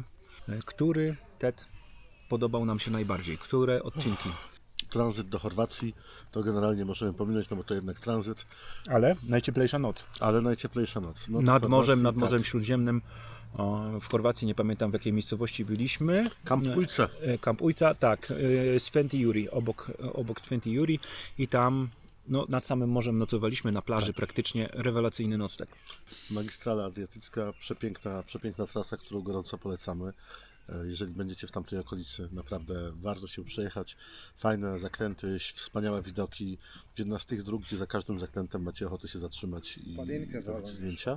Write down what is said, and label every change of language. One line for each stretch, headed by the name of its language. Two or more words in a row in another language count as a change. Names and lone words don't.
Polish: Który tet podobał nam się najbardziej? Które odcinki? Tranzyt do Chorwacji to generalnie możemy pominąć, no bo to jednak tranzyt, Ale najcieplejsza noc. ale najcieplejsza noc. Noc Nad w morzem, Chorwacji, Morzem Śródziemnym. W Chorwacji, nie pamiętam w jakiej miejscowości byliśmy. Kamp Ujce. Kamp Ujca, tak. Sveti Juri, obok Sveti Juri. I tam no, nad samym morzem nocowaliśmy na plaży, praktycznie rewelacyjny nocleg. Magistrala Adriatycka, przepiękna trasa, którą gorąco polecamy. Jeżeli będziecie w tamtej okolicy, naprawdę warto się przejechać. Fajne zakręty, wspaniałe widoki. Jedna z tych dróg, gdzie za każdym zakrętem macie ochotę się zatrzymać i robić zdjęcia.